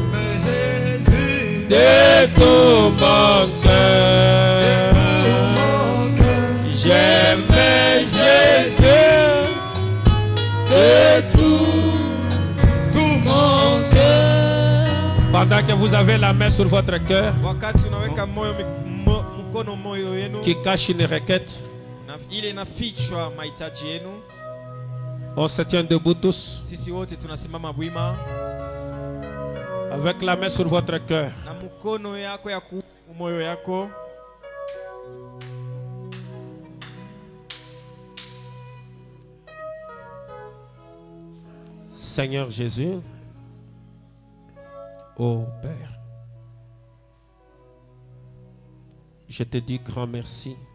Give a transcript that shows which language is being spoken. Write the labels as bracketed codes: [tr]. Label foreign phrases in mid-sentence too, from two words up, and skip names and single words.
[fr] De tout mon cœur. J'aime Jésus. De tout mon cœur. Pendant que vous avez la main sur votre cœur [sw] Wakati unaweka mkono moyo yenu [fr] qui cache une requête, [sw] ile inafichwa mahitaji yenu. [fr] on se tient debout tous [sw] Sisi wote tunasimama bwima [fr] avec la main sur votre cœur. [sw] na mkono yako ya moyo yako. [fr] Seigneur Jésus, ô Père, je te dis grand merci.